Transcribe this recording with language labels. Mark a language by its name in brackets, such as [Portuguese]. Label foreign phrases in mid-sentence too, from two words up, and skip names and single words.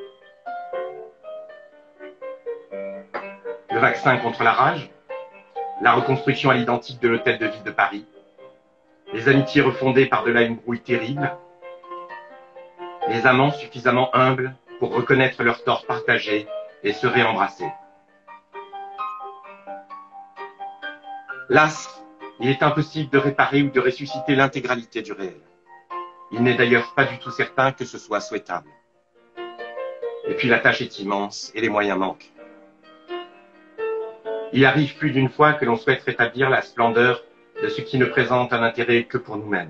[French] Le vaccin contre la rage, la reconstruction à l'identique de l'hôtel de ville de Paris, les amitiés refondées par-delà une brouille terrible, les amants suffisamment humbles pour reconnaître leurs torts partagés et se réembrasser. Las, Il est impossible de réparer ou de ressusciter l'intégralité du réel. Il n'est d'ailleurs pas du tout certain que ce soit souhaitable. Et puis la tâche est immense et les moyens manquent. Il arrive plus d'une fois que l'on souhaite rétablir la splendeur de ce qui ne présente un intérêt que pour nous-mêmes.